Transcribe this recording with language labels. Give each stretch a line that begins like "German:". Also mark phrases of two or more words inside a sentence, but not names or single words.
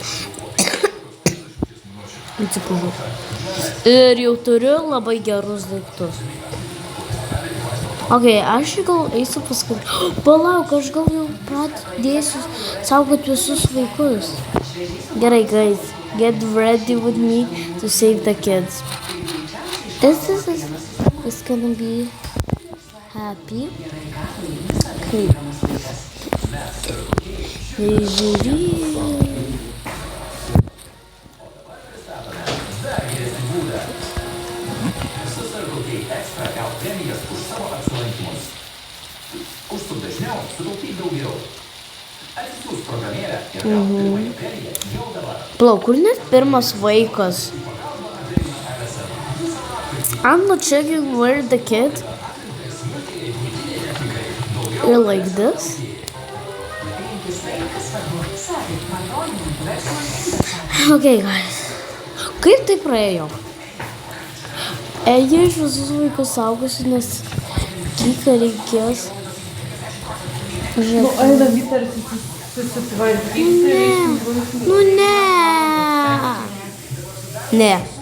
Lithuanian: Atsiprašau. Ir jau turiu labai gerus daiktus. Ok, aš gal eisiu paskui. Palauk, aš gal jau pradėsiu saugoti visus vaikus. Gerai,
English: guys. Get ready with me to save the kids. This is gonna be happy.
Lithuanian: Okay. Žiūrėk. Užsuk dažniau, sutaupyk daugiau. Atsisiųsk programėlę ir gauk pirmąją premiją jau dabar. Palauk, kur net pirmas vaikas?
English: I'm not checking where the kid. You're like this? Okay, guys.
Lithuanian: Kaip tai praėjo? Jie iš visus vaikus saugosi, nes kiek reikės. Nu, einam į tarsi susitvarkyti. Nu ne. Ne.